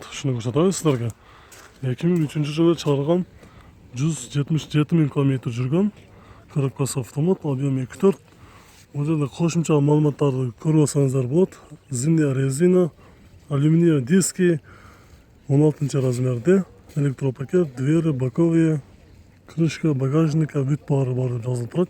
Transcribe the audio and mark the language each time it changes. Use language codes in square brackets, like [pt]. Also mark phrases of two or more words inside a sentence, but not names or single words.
[ky] Ушуну көрсөтөбүз силерге. 2003-жылы чыгарылган, 177 000 км жүргөн. Коробкасы автомат, объем 2.4. Бул жерде кошумча маалыматтарды көрүп алсаңыздар болот. [ru] Зимняя резина, алюминий диски, 16 размерде, электропакет, двери, боковые, крышка багажника, [ky] бүт баары бар деп жазылып турат.